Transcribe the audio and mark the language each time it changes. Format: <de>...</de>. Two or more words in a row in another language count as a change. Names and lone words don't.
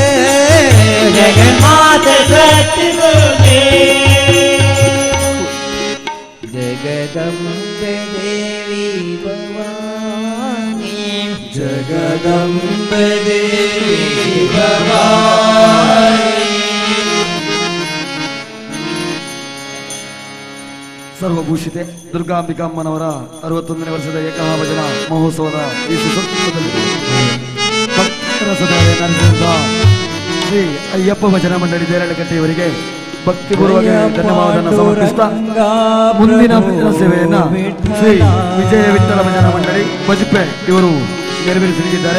<kn>ಜಗನ್ಮಾತೆ ಶಕ್ತಿ ದುರ್ಗೆ ಜಗದಂಬೆ ದೇವಿ ಭವಾನಿ ಜಗದಂಬೆ ದೇವಿ ಭವಾನಿ ಸರ್ವಭೂಷಿತೆ ದುರ್ಗಾಂಬಿಕಾಮ್ಮನವರ 61ನೇ ವರ್ಷದ ಏಕಮಹಾಭಜನ ಮಹೋತ್ಸವದ ಈ ಸುಸಂದರ್ಭದಲ್ಲಿ ಭಕ್ತರ ಸದಾಯ ನಡೆಸಿದ ಶ್ರೀ ಅಯ್ಯಪ್ಪ ಭಜನಾ ಮಂಡಳಿ ದೇರಳಕಟ್ಟೆಯವರಿಗೆ ಭಕ್ತಿಪೂರ್ವಕ ಧನ್ಯವಾದವನ್ನು ಸಮರ್ಪಿಸುತ್ತಾ ಮುಂದಿನ ಭಜನಾ ಸೇವೆಯನ್ನ ಶ್ರೀ ವಿಜಯ ವಿಠ್ಠಲ ಭಜನಾ ಮಂಡಳಿ ಬಜಿಪೆ ಇವರು ನೆರವೇರಿಸಲಿದ್ದಾರೆ.</kn>